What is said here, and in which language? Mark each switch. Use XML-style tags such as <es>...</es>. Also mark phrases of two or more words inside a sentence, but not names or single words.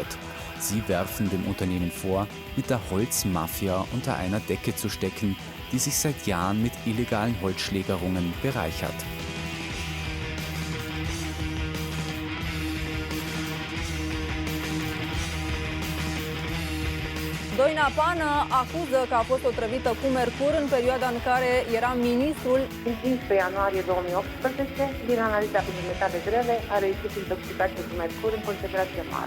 <de>Sie werfen dem Unternehmen vor, mit der Holzmafia unter einer Decke zu stecken, die sich seit Jahren mit illegalen Holzschlägerungen bereichert.</de> <ro>Doina Pană acuză că a fost otrăvită cu mercur în perioada în care era ministrul. În 15 ianuarie 2018, din analiza pentru metale grele, a reieșit intoxicație cu mercur în concentrație mare.</ro>